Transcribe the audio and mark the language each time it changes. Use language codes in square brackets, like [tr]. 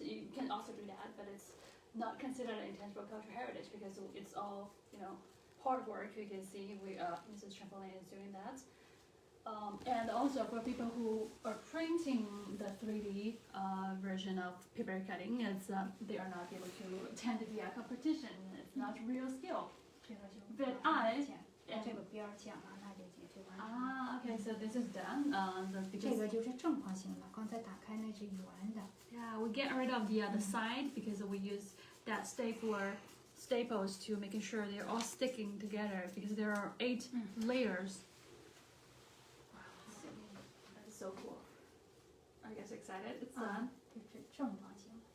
[en] You can also do that, but it's not considered an intangible cultural heritage because it's all hard work. You can see Mrs. Chen Fenglian is doing that. And also for people who are printing the 3D version of paper cutting, it's they are not able to attend the competition. It's not real skill. [zh] 这个就 [en] But I [zh] 这个边儿剪了，那就就完成了。 [en] okay, so this is done. [zh] 这 [en] Because [zh] 个就是正方形的，刚才打开那是圆的。 [en] yeah, we get rid of the other side because we use that staples to making sure they're all sticking together because there are 8 layers. That is so cool. Are you guys excited? It's done. [zh] 这是正方形，